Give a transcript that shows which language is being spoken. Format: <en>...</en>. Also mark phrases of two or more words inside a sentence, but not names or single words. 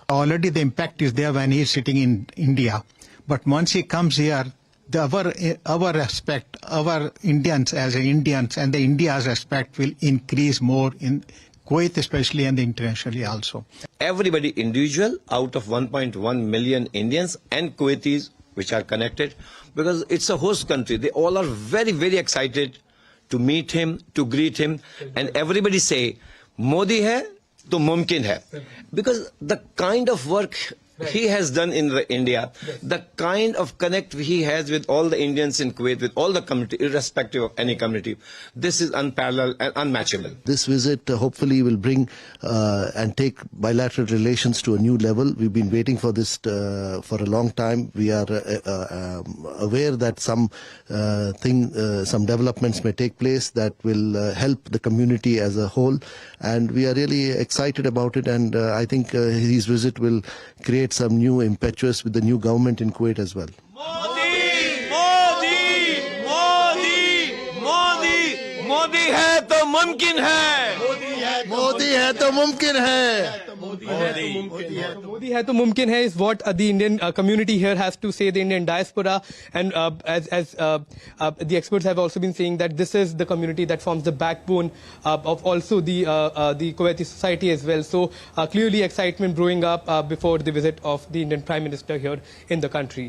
<en>Already the impact is there when he's sitting in India. But once he comes here, our respect, our Indians as Indians and the India's respect will increase more in Kuwait especially and internationally also. Everybody individual out of 1.1 million Indians and Kuwaitis which are connected because it's a host country. They all are very, very excited to meet him, to greet him, and everybody say,</en> <hi>मोदी है, तो मुमकिन है.</hi> <en>Because the kind of work he has done in India, the kind of connect he has with all the Indians in Kuwait, with all the community, irrespective of any community, this is unparalleled and unmatchable. This visit hopefully will bring and take bilateral relations to a new level. We've been waiting for this for a long time. We are aware that some developments may take place that will help the community as a whole, and we are really excited about it, and I think his visit will create some new impetus with the new government in Kuwait as well.</en> <hi>मोदी, मोदी, मोदी, मोदी, मोदी है तो मुमकिन है. Modi मोदी है तो मुमकिन है. मोदी है तो मुमकिन है</hi> <en>is what the Indian community here has to say, the Indian diaspora, and as the experts have also been saying that this is the community that forms the backbone of also the Kuwaiti society as well. So clearly excitement brewing up before the visit of the Indian Prime Minister here in the country.</en>